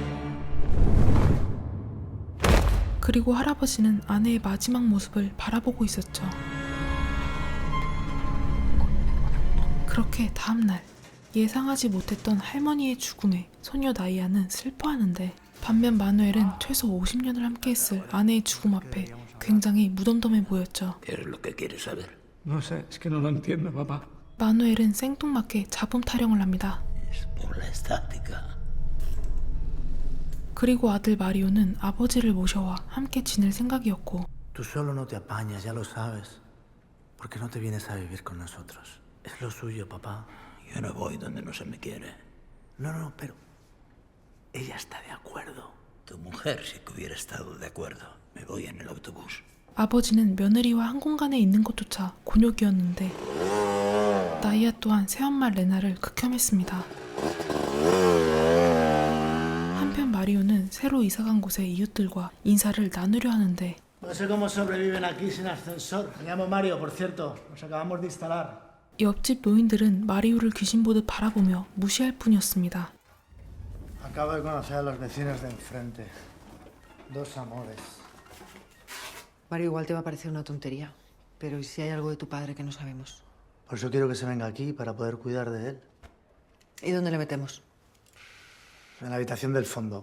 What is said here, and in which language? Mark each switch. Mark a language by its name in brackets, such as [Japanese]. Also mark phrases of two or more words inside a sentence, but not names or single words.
[Korean] 그리고 할아버지는 아내의 마지막 모습을 바라보고 있었죠. 그렇게 다음날, 예상하지 못했던 할머니의 죽음에 소녀 나이아는 슬퍼하는데, 반면 마누엘은 최소 50년을 함께했을 아내의 죽음 앞에 굉장히 무덤덤해 보였죠. [Spanish] ¿Qué es lo que quieres saber? No sé, es que no lo entiendo, papá. [Korean] 마누엘은 생뚱맞게 자범 타령을 합니다. [Spanish] Es por la estática. [Korean] 그리고 아들 마리오는 아버지를 모셔와 함께 지낼 생각이었고, [Spanish] Tú solo no te apañas, ya lo sabes. ¿Por qué no te vienes a vivir con nosotros? Es lo suyo, papá. Yo no voy donde no se me quiere. No, pero ella está de acuerdo. Tu mujer sí que hubiera estado de acuerdo. Me voy en el autobús. [Korean] 아버지는 며느리와 한 공간에 있는 것조차 곤욕이었는데, 나이아 또한 새엄마 레나를 극혐했습니다. 한편 마리오는 새로 이사간 곳의 이웃들과 인사를 나누려 하는데, [Spanish] No sé cómo sobreviven aquí sin ascensor. Me llamo Mario, por cierto. Nos acabamos de instalar. [Korean] 옆집 노인들은 마리오를 귀신 보듯 바라보며 무시할 뿐이었습니다. [Spanish] Acabo de conocer a los vecinos de enfrente. Dos amores. Mario, igual te va a parecer una tontería. Pero ¿y si hay algo de tu padre que no sabemos? Por eso quiero que se venga aquí para poder cuidar de él. ¿Y dónde le metemos? En la habitación del fondo.